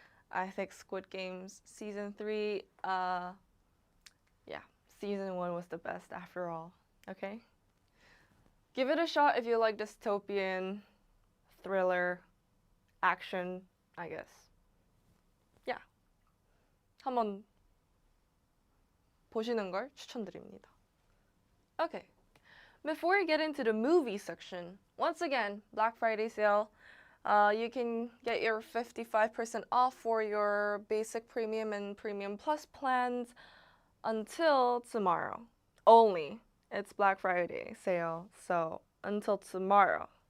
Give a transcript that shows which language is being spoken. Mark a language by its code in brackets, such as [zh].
[en] I think Squid Games Season 3, yeah, Season 1 was the best after all, okay? Give it a shot if you like dystopian, thriller, action, I guess. Yeah. [ko] 한번 보시는 걸 추천드립니다. [en] Okay. Before we get into the movie section, once again, Black Friday sale. You can get your 55% off for your basic premium and premium plus plans until tomorrow. Only. It's Black Friday sale, so until tomorrow.